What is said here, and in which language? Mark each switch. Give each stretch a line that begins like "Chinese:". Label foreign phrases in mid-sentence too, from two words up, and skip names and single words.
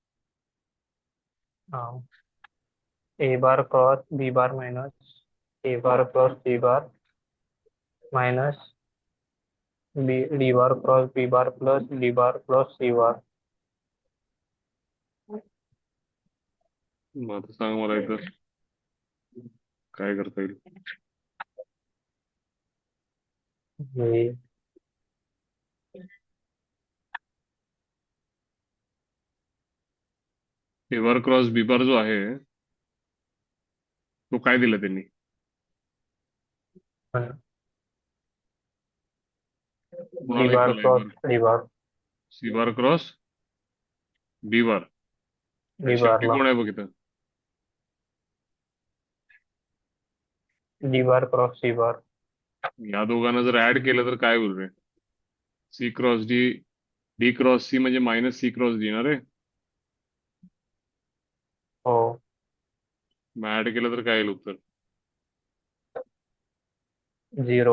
English: A bar cross B bar minus A bar cross C bar minus D bar cross B bar plus D bar cross C bar.
Marathi: मग आता सांग मला इथं काय करता येईल. हे
English: A bar cross B bar
Marathi: जो आहे तो काय दिला त्यांनी? D कुणाला bar इक्वल आहे cross बार?
English: D bar C bar cross B bar.
Marathi: आणि
English: D bar
Marathi: शेवटी ला कोण आहे बघ इथं?
English: D bar cross C bar.
Marathi: या दोघांना जर ऍड केलं तर काय होईल रे?
English: C cross D, D cross C
Marathi: म्हणजे
English: minus C cross D
Marathi: ना रे. हो, मग ऍड केलं तर काय येईल उत्तर? 0.